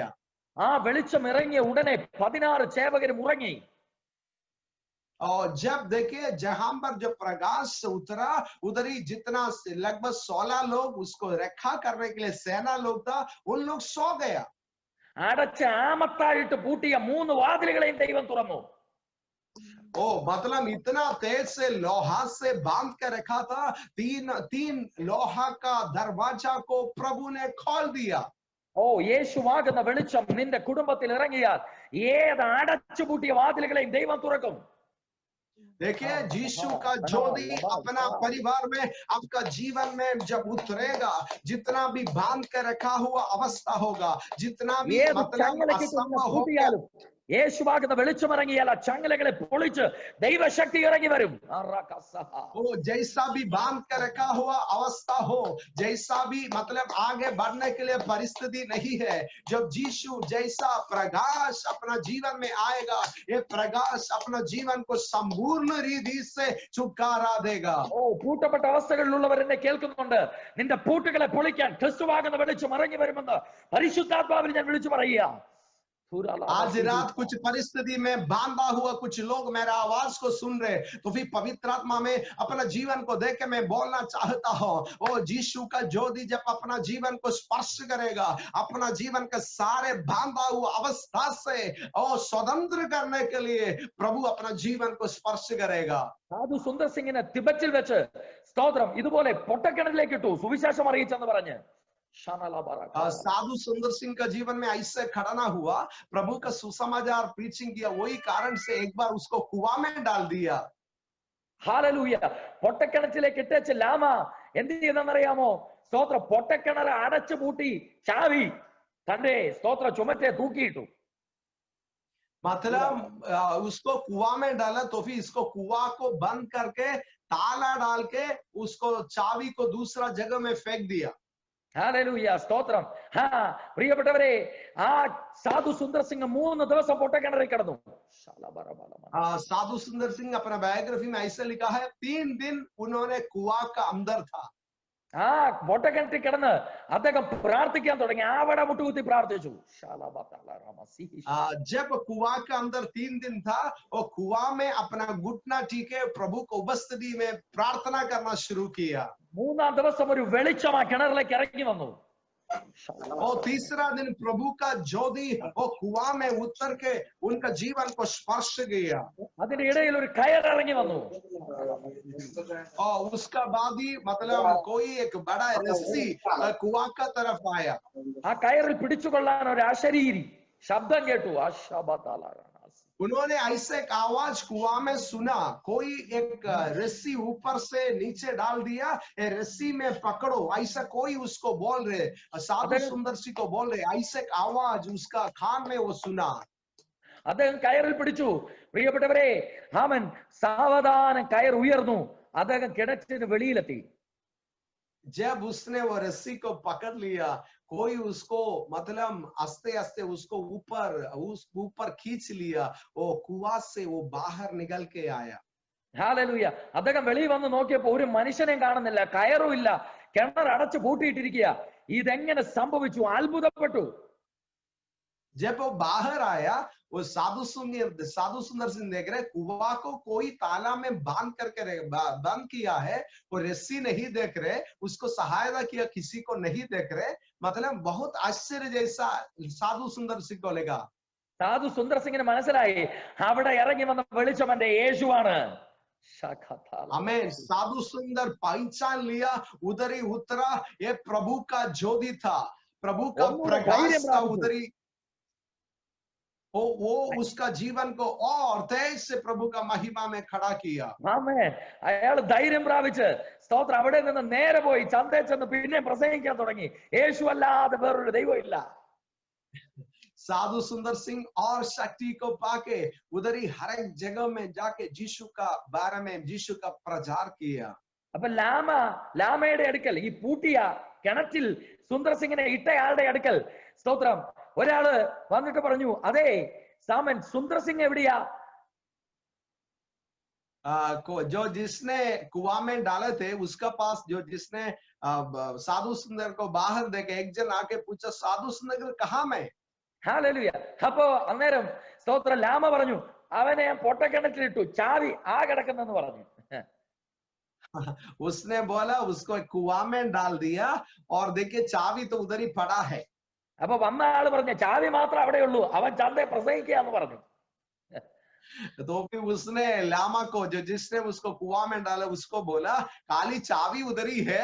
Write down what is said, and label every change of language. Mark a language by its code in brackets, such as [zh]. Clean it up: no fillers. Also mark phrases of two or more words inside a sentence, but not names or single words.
[ml] ആ വെളിച്ചം ഇറങ്ങിയ ഉടനെ 16 സേവകരും ഉറങ്ങി. [hi] और जब देखिए जहां पर जो प्रकाश उतरा, उधर ही जितना लगभग 16 लोग उसको रखा करने के लिए सेना लोग था, उन लोग सो गया. [ml] അടച്ച ആമത്തായിട്ട് പൂട്ടിയ 3 വാതിലുകളെയും ദൈവം തുറന്നു. [hi] ओ मतलब इतना तेज से लोहा से बांध कर रखा था, तीन लोहा का दरवाजा को प्रभु ने खोल दिया. [ml] ഓ യേശുവാകുന്ന വെളിച്ചം നിന്റെ കുടുംബത്തിൽ ഇറങ്ങിയാൽ ഏത് അടച്ചുപൂട്ടിയ വാതിലുകളെയും ദൈവം തുറക്കും. [hi] देखिए यीशु का ज्योति अपना परिवार में, आपका जीवन में जब उतरेगा, जितना भी बांध कर रखा हुआ अवस्था होगा, जितना भी [ml] ഏത് [hi] मतलब [ml] ചങ്ങലയ്ക്ക് [hi] असंभव हो, [ml] പൂട്ടിയാലും യേശുവാകുന്ന വെളിച്ചം ഇറങ്ങിയാൽ ആ ചങ്ങലകളെ പൊളിച്ച് ദൈവശക്തി ഇറങ്ങി വരും. [hi] वो जैसा भी बांध कर रखा हुआ अवस्था हो, जैसा भी मतलब आगे बढ़ने के लिए परिस्थिति नहीं है, जब यीशु जैसा प्रकाश अपना जीवन में आएगा, ये प्रकाश अपना जीवन को संपूर्ण रीति से छुटकारा देगा. [ml] ഓ പൂട്ടപ്പെട്ട അവസ്ഥകളിലുള്ളവർ എന്നെ കേൾക്കുന്നുണ്ട്. നിന്റെ പൂട്ടുകളെ പൊളിക്കാൻ ക്രിസ്തുവാകുന്ന വെളിച്ചം ഇറങ്ങി വരുമെന്ന് പരിശുദ്ധാത്മാവിൽ ഞാൻ വിളിച്ചു പറയുക. [hi] आज रात कुछ परिस्थिति में बांधा हुआ कुछ लोग मेरा आवाज को सुन रहे, तो फिर पवित्र आत्मा में अपना जीवन को देख के मैं बोलना चाहता हूँ, ओ यीशु का ज्योति जब अपना जीवन को स्पर्श करेगा, अपना जीवन के सारे बांधा हुआ अवस्था से और स्वतंत्र करने के लिए प्रभु अपना जीवन को स्पर्श करेगा. [ml] സാധു സുന്ദർ സിംഗിനെ തിബറ്റിൽ വെച്ച് സ്തോത്രം ഇതുപോലെ പൊട്ടക്കിണറിലേക്ക് ഇട്ടു സുവിശേഷം അറിയിച്ചെന്ന് പറഞ്ഞ് [hi] साधु सुंदर सिंह का जीवन में ऐसे खड़ा ना हुआ, प्रभु का सुसमाचार प्रीचिंग किया, वही कारण से एक बार उसको कुआं में डाल दिया. [ml] ഹാലലൂയ. പൊട്ടക്കിണറ്റിലേക്ക് ഇട്ടേച്ച് ലാമ എന്ത് ചെയ്തെന്നറിയാമോ? സ്തോത്ര പൊട്ടക്കിണർ അടച്ചു പൂട്ടി ചാവി തന്റെ സ്തോത്ര ചുമറ്റെ തൂക്കിയിട്ടു. [hi] मतलब उसको कुआं में डाला, तो फिर इसको कुआं को बंद करके ताला डाल के उसको चाबी को दूसरा जगह में फेंक दिया. [ml] ഹാലലൂയ സ്തോത്രം. പ്രിയപ്പെട്ടവരെ, ആ സാധു സുന്ദർ സിംഗ് 3 ദിവസം പൊട്ടക്കിണറിൽ കിടന്നു. [hi] साधु सुंदर सिंह अपना बायोग्राफी में ऐसे लिखा है, 3 दिन उन्होंने कुआं का अंदर था. [ml] ആ പൊട്ടക്കിണറ്റിൽ കിടന്ന് അദ്ദേഹം പ്രാർത്ഥിക്കാൻ തുടങ്ങി. ആവട മുട്ടുകുത്തി പ്രാർത്ഥിച്ചു. [hi] जब कुआं के अंदर 3 दिन था, और कुआं में अपना घुटना टीके प्रभु को उपस्थिति में प्रार्थना करना शुरू किया. [ml] 3-ാം ദിവസം ഒരു വെളിച്ചം ആ കിണറിലേക്ക് ഇറങ്ങി വന്നു. [hi] और तीसरा दिन प्रभु का ज्योति वो कुआं में उतर के उनका जीवन को स्पर्श किया. [ml] അതിന്റെ ഇടയിൽ ഒരു കയർ ഇറങ്ങി വന്നു. [hi] और उसका बाद ही मतलब कोई एक बड़ा रस्सी कुआं का तरफ आया. [ml] ആ കയറിൽ പിടിച്ചുകൊള്ളാൻ ഒരു അശരീരി ശബ്ദം കേട്ടു. [hi] उन्होंने ऐसे एक आवाज कुआं में सुना, कोई एक रस्सी ऊपर से नीचे डाल दिया, ये रस्सी में पकड़ो, ऐसा कोई उसको बोल रहे, साधु सुंदर सिंह को बोल रहे, ऐसे एक आवाज उसका कान में वो सुना. [ml] അദ്ദേഹം കയറിൽ പിടിച്ചു. പ്രിയപ്പെട്ടവരെ, അവൻ സാവധാനം കയർ ഉയർന്നു. അദ്ദേഹം കിണറ്റിന് വെളിയിലെത്തി. [hi] जब उसने वो रस्सी को पकड़ लिया, कोई उसको मतलब आस्ते आस्ते उसको ऊपर खींच लिया, वो कुआं से वो बाहर निकल के आया। [ml] ഹാലലൂയ. അദ്ദേഹം വെളിയിൽ വന്ന് നോക്കിയപ്പോ ഒരു മനുഷ്യനെയും കാണുന്നില്ല, കയറും ഇല്ല, കിണർ അടച്ചു പൂട്ടിയിട്ടിരിക്കുക. ഇതെങ്ങനെ സംഭവിച്ചു? അത്ഭുതപ്പെട്ടു. [hi] जब वो बाहर आया, वो साधु सुंदर सिंह देख रहे कुआं को कोई ताला में बंद किया है, वो रस्सी नहीं देख रहे, उसको सहायता किया किसी को नहीं देख रहे। मतलब बहुत आश्चर्य जैसा साधु सुंदर सिंह को लगा। [ml] സാധു സുന്ദർ സിംഗിന് മനസ്സിലായി അവിടെ ഇറങ്ങി വന്ന വെളിച്ചം എന്റെ യേശുവാണ്. [hi] हमें साधु सुंदर पहचान लिया, उधर ही उतरा, ये प्रभु का ज्योति था, प्रभु का प्रकाश था उधर ही। वो उसका जीवन को और तेज से प्रभु का महिमा में खड़ा किया। [ml] ആമേൻ. അയാൾ ധൈര്യം പ്രാപിച്ച് സ്തോത്രം അവിടെ നിന്ന് നേരെ പോയി ചന്തയിൽ ചെന്ന് പിന്നെ പ്രസംഗിക്കാൻ തുടങ്ങി. യേശു അല്ലാതെ വേറൊരു ദൈവം ഇല്ല. [hi] साधु सुंदर सिंह और शक्ति को पाके उधर ही हर एक जगह में जाके यीशु का बारे में यीशु का प्रचार किया। [ml] അപ്പൊ ലാമയുടെ അടുക്കൽ, ഈ പൂട്ടിയ കിണറ്റിൽ സുന്ദർ സിംഗിനെ ഇട്ടയാളുടെ അടുക്കൽ സ്തോത്രം ഒരാള് വന്നിട്ട് പറഞ്ഞു, അതെ സാമൻ, സുന്ദർ സിംഗ് എവിടെയാ? [hi] जो जिसने कुआं में डाले थे उसका पास जिसने साधु सुंदर को बाहर देखे एक जन आके पूछा, साधु सुंदर कहाँ में? [ml] ഹാലലൂയ. അപ്പോ അന്നേരം സ്തോത്രം ലാമ പറഞ്ഞു, അവനെ ഞാൻ പൊട്ടക്കിണറ്റിലിട്ടു, ചാവി ആ കിടക്കുന്നെന്ന് പറഞ്ഞു. [hi] उसने बोला उसको कुआं में डाल दिया और देखिए चाबी तो उधर ही पड़ा है। [ml] അപ്പൊ വന്ന ആള് പറഞ്ഞു, ചാവി മാത്രം അവിടെ ഉള്ളൂ, അവൻ ചന്തയെ പ്രസംഗിക്കാന്ന് പറഞ്ഞു. [hi] तो फिर उसने लामा को जिसने उसको कुआं में डाला उसको बोला, काली चाबी उधर ही है।